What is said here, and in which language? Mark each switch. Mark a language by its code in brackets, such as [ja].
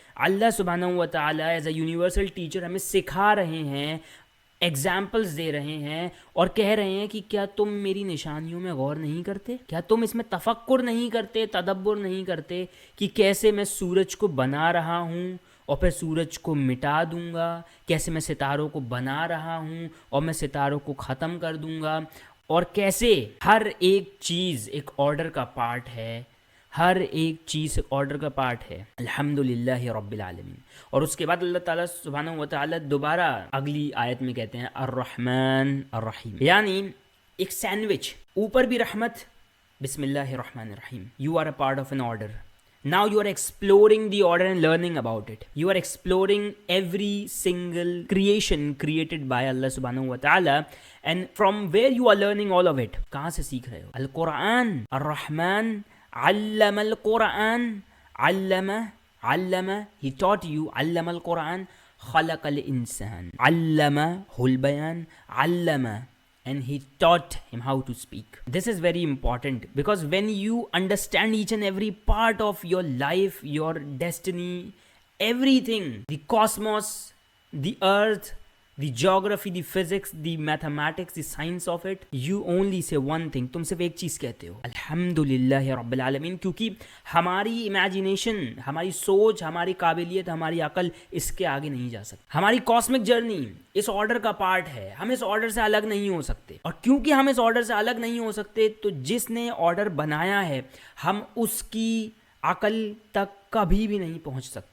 [ur] اللہ سبحانہ و تعالیٰ ایز اے یونیورسل ٹیچر ہمیں سکھا رہے ہیں، ایگزامپلز دے رہے ہیں اور کہہ رہے ہیں کہ کیا تم میری نشانیوں میں غور نہیں کرتے؟ کیا تم اس میں تفکر نہیں کرتے، تدبر نہیں کرتے کہ کیسے میں سورج کو بنا رہا ہوں اور پھر سورج کو مٹا دوں گا، کیسے میں ستاروں کو بنا رہا ہوں اور میں ستاروں کو ختم کر دوں گا، اور کیسے ہر ایک چیز ایک آرڈر کا پارٹ ہے، ہر ایک چیز آرڈر کا پارٹ ہے. الحمدللہ رب العالمین. اور اس کے بعد اللہ تعالیٰ سبحانہ و تعالیٰ دوبارہ اگلی آیت میں کہتے ہیں الرحمن الرحیم، یعنی ایک سینڈوچ، اوپر بھی رحمت، [ar] بسم اللہ الرحمن الرحیم. [en] You are a part of an order. Now you are exploring the order and learning about it. You are exploring every single creation created by Allah subhanahu wa ta'ala, and from where you are learning all of it. [ur] کہاں سے سیکھ رہے ہو؟ [ar] القرآن، الرحمن، علم القرآن، علم، [en] he taught you، [ar] علم القرآن، خلق الانسان، علمہ البیان، علم، [en] and he taught him how to speak. This is very important because when you understand each and every part of your life, your destiny, everything, the cosmos, the earth, the geography, the physics, the mathematics, the science of it, you only say one thing. [ur] تم صرف ایک چیز کہتے ہو: [ar] الحمدللہ رب العالمین. [ur] کیونکہ ہماری امیجینیشن، ہماری سوچ، ہماری قابلیت، ہماری عقل اس کے آگے نہیں جا سکتی. ہماری کاسمک جرنی اس آرڈر کا پارٹ ہے. ہم اس آرڈر سے الگ نہیں ہو سکتے، اور کیونکہ ہم اس آرڈر سے الگ نہیں ہو سکتے تو جس نے آرڈر بنایا ہے ہم اس کی عقل تک کبھی بھی نہیں پہنچ سکتے.